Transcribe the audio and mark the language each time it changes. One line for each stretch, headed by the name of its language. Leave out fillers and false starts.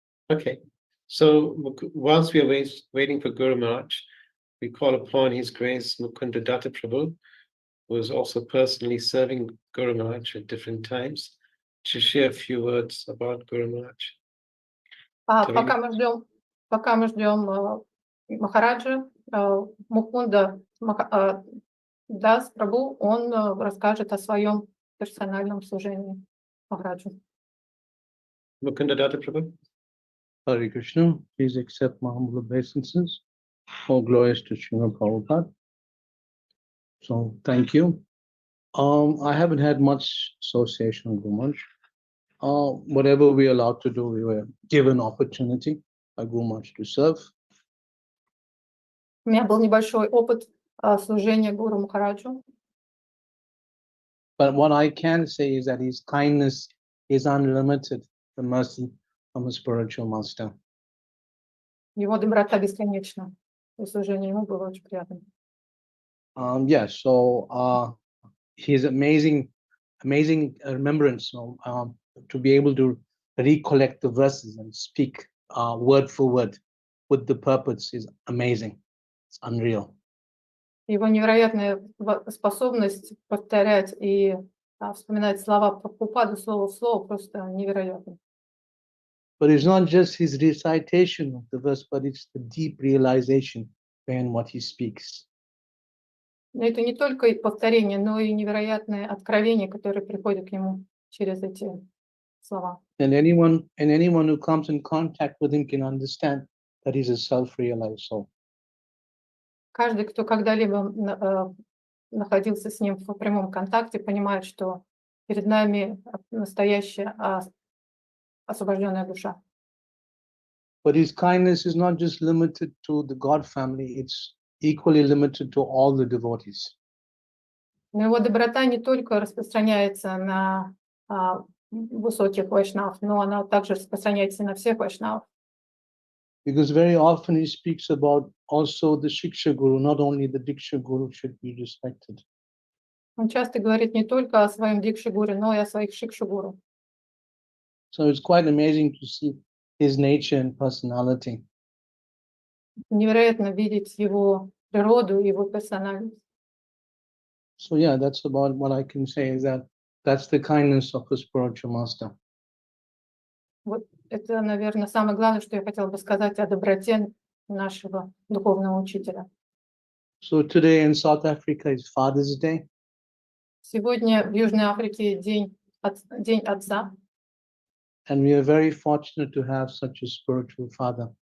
English: Okay. So whilst we are waiting for Guru Maharaj, we call upon His Grace Mukunda Datta Prabhu, who is also personally serving Guru Maharaj at different times, to share a few words about Guru Maharaj.
Russian: Пока мы ждем Махараджа, Мукунда Дас Прабhu, он расскажет о своем персональном служении Махараджу.
English: Mukunda Datta Prabhu. Hare Krishna, please accept my humble obeisances. All glories to Srila Prabhupada. So, thank you. I haven't had much association with Guru Maharaj. Whatever we are allowed to do, we were given opportunity by Guru Maharaj to serve.
Russian: У меня был небольшой опыт служения Гуру Махараджу.
English: But what I can say is that his kindness is unlimited, the mercy from a spiritual master.
Russian: Его доброта бесконечна. И служение ему было очень приятным.
English: Yes, so his amazing remembrance, to be able to recollect the verses and speak word for word with the purpose is amazing. It's unreal.
Russian: Его невероятная способность повторять и вспоминать слова Прабхупады слово в слово просто невероятно.
English: But it's not just his recitation of the verse, but it's the deep realization behind what he speaks.
Russian: Но это не только повторение, но и невероятное откровение, которое приходит к нему через эти слова.
English: And anyone who comes in contact with him can understand that he's a self-realized soul.
Russian: Каждый, кто когда-либо находился с ним в прямом контакте, понимает, что перед нами настоящая освобожденная душа.
English: But his kindness is not just limited to the God family, it's equally limited to all the devotees.
Russian: Но его доброта не только распространяется на высоких вайшнав, но она также распространяется на всех вайшнавов.
English: Because very often he speaks about also the Shiksha Guru, not only the Diksha Guru should be respected.
Russian: Он часто говорит не только о своем дикши-гуру, но и о своих шикши-гуру.
English: So it's quite amazing to see his nature and personality.
Russian: Невероятно видеть его природу, его персональность.
English: So yeah, that's about what I can say, is that that's the kindness of a spiritual master.
Russian: Вот это, наверное, самое главное, что я хотела бы сказать о доброте нашего духовного учителя.
English: So today in South Africa is Father's Day.
Russian: Сегодня в Южной Африке День Отца,
English: And we are very fortunate to have such a spiritual father.